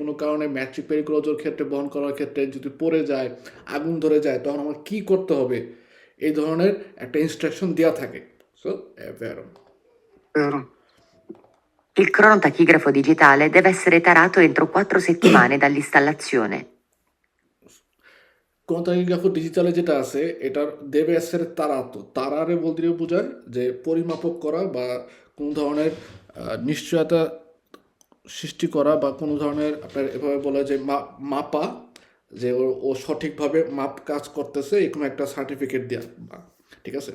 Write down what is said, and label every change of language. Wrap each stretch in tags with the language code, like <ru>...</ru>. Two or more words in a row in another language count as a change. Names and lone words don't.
<bn>কোনো কারণে</bn> <it>merci pericolose</it> <bn>ক্ষেত্রে বহন করার ক্ষেত্রে যদি পড়ে যায়, আগুন ধরে যায়, তখন আমার কী করতে হবে এই ধরনের একটা ইনস্ট্রাকশন দেওয়া থাকে।</bn> <it>So, è vero. Vero. Il cronotachigrafo digitale deve essere tarato entro 4 settimane dall'installazione. cronotachigrafo digitale</it> <bn>যেটা আছে এটার</bn> <it>deve essere tarare</it> <bn>বলতে বোঝায় যে পরিমাপক করা বা কোনো ধরনের নিশ্চয়তা সৃষ্টি করা বা কোনো ধরনের আপনার এভাবে বলা যে মাপা যে ও সঠিকভাবে মাপ কাজ করতেছে এরকম একটা সার্টিফিকেট দেওয়া, ঠিক আছে।</bn>